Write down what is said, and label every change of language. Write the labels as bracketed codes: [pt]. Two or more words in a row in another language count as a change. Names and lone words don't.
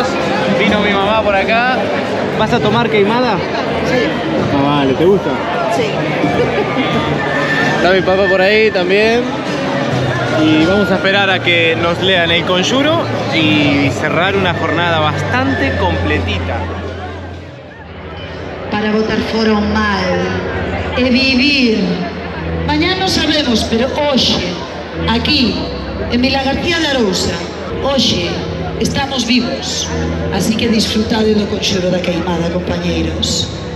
[es] Vino mi mamá por acá. ¿Vas a tomar queimada? Sí. Ah, vale, ¿te gusta? Sí. Está mi papá por ahí también. Y vamos a esperar a que nos lean el conjuro y cerrar una jornada bastante completita. [gl] Para votar fora o mal e vivir. Mañá non sabemos, pero hoxe, aquí, en Vila García de Arousa, hoxe estamos vivos, así que disfrutade do conxuro da queimada, compañeiros.